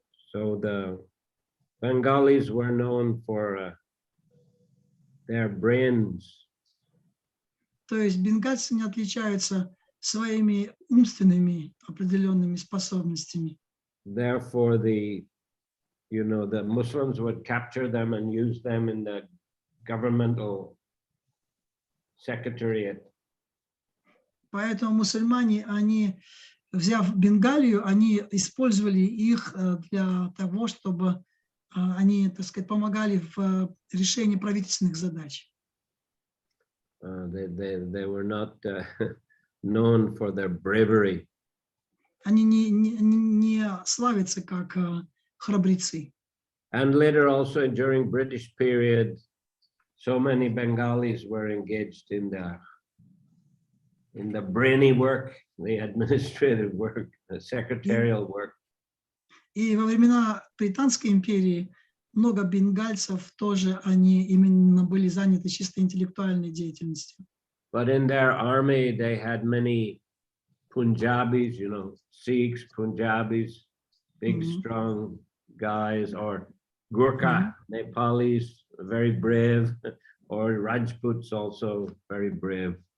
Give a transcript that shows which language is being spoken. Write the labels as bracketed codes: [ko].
[en] So the Bengalis were known for their brains. [ru] То есть бенгальцы не отличаются своими умственными определенными способностями. [en] Therefore, the Muslims would capture them and use them in the governmental secretariat. [ru] Поэтому мусульмане, они, взяв Бенгалию, они использовали их для того, чтобы они, так сказать, помогали в решении правительственных задач. [en] They were not known for their bravery. [ru] Они не славятся как храбрецы. [en] And later also during British period, so many Bengalis were engaged in the brainy work, the administrative work, the secretarial work. [ru] И во времена Британской империи много бенгальцев тоже, они именно были заняты чисто интеллектуальной деятельностью. [en] But in their army, they had many Punjabis, Sikhs, Punjabis, big, strong guys, or Gurkha, Nepalis, very brave, or Rajputs also very brave.